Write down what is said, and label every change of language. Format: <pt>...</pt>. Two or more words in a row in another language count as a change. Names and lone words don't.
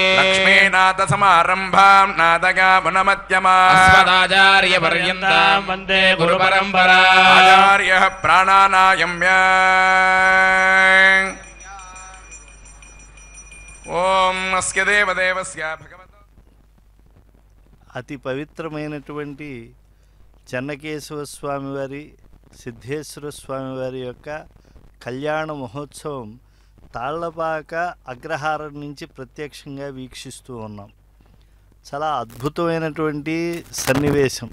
<sa>लक्ष्मीनाथसमारम्भां नादयामुनमध्यमाम् अस्मदाचार्यपर्यन्तां वन्दे गुरुपरम्पराम् आचार्यः प्राणानायम्य ओम अस्य देवदेवस्य भगवतो</sa> <te>అతి పవిత్రమైనటువంటి చెన్నకేశవ స్వామివారి సిద్ధేశ్వర స్వామివారి యొక్క కళ్యాణ మహోత్సవం తాళ్లపాక అగ్రహారం నుంచి ప్రత్యక్షంగా వీక్షిస్తూ ఉన్నాం. చాలా అద్భుతమైనటువంటి సన్నివేశం.</te>